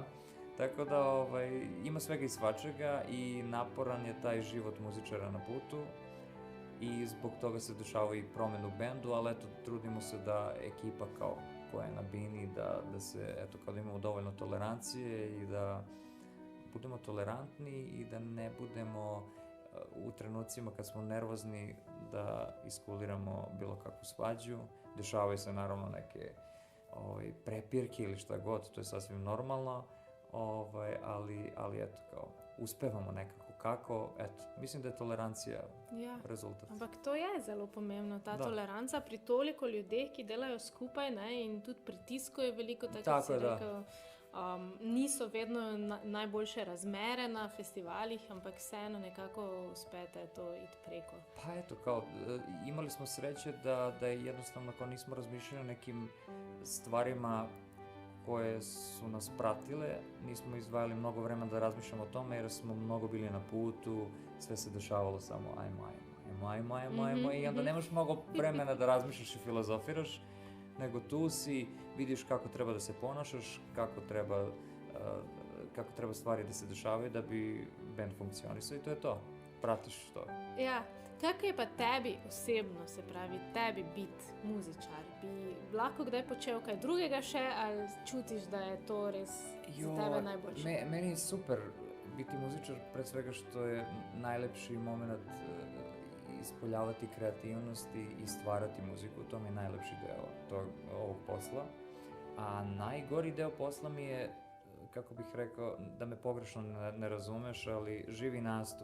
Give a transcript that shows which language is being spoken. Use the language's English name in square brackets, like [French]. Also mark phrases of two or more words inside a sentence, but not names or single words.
[Serbian] Tako da ima svega i svačega i naporan je taj život muzičara na putu i zbog toga se dešava i promjena u bendu, ali eto, trudimo se da ekipa koja je na bini, da se, eto, kada imamo dovoljno tolerancije i da budemo tolerantni i da ne budemo u trenucima kad smo nervozni da iskuliramo bilo kakvu svađu. Dešavaju se naravno neke prepirke ili šta god, to je sasvim normalno, ali eto, kao, uspevamo nekako kako, eto, mislim da je tolerancija rezultat. [Slovenian] Ampak to je zelo pomembno, ta toleranca pri toliko ljudeh, ki delajo skupaj, ne, in tudi pritisko je veliko, tako si rekel. Niso vedno najboljše razmere na festivalih, ampak vseeno nekako uspete to iti preko. [Serbian] Pa eto, kao, imali smo sreće da je jednostavno kao nismo razmišljali o nekim stvarima koje su nas pratile, nismo izdvajali mnogo vremena da razmišljamo o tome jer smo mnogo bili na putu, sve se dešavalo samo ajmo i onda nemaš mnogo vremena da razmišljaš i filozofiraš, nego tu si, vidiš kako treba da se ponašaš, kako treba stvari da se dešavaju da bi band funkcionisao i to je to, pratiš to. [Slovenian] Ja. Kako je pa tebi osebno, se pravi, tebi biti muzičar? Bi lahko kdaj počel kaj drugega še, ali čutiš, da je to res za tebe najboljše? [Serbian] Meni je super biti muzičar, pred svega što je najlepši moment ispoljavati kreativnosti i stvarati muziku. To mi je najlepši deo ovog posla. A najgori deo posla mi je, kako bih rekao, da me pogrešno ne razumeš, ali živi nastup.